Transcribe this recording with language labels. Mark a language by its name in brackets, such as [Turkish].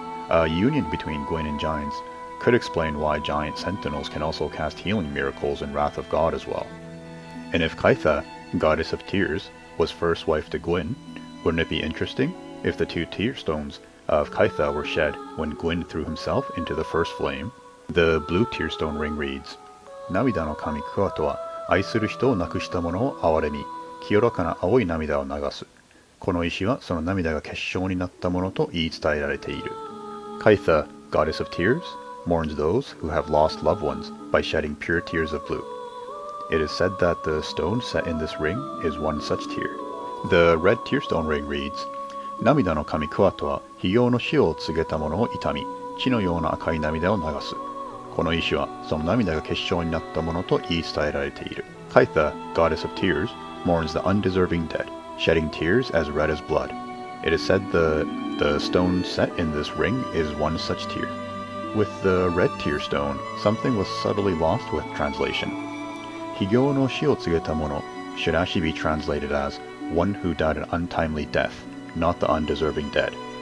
[English] A union between Gwyn and giants could explain why giant sentinels can also cast healing miracles in Wrath of God as well. And if Caitha, Goddess of Tears, was first wife to Gwyn, wouldn't it be interesting if the 2 tear stones of Caitha were shed when Gwyn threw himself into the first flame? The blue tear stone ring reads, [Japanese] 涙の神クワトは愛する人を亡くした者を憐れみ、清らかな青い涙を流す。この石はその涙が結晶になったものと言い伝えられている。 [English] Caitha, Goddess of Tears, mourns those who have lost loved ones by shedding pure tears of blue. It is said that the stone set in this ring is one such tear. The red tear stone ring reads, [Japanese] 涙の神クワトは非業の死を告げた者を痛み、血のような赤い涙を流す。この石はその涙が結晶になったものと言い伝えられている。 [English] Caitha, Goddess of Tears, mourns the undeserving dead, shedding tears as red as blood. It is said the stone set in this ring is one such tear. With the red tear stone, something was subtly lost with translation. [Japanese] 非業の死を告げた者 [English] should actually be translated as one who died an untimely death, not the undeserving dead.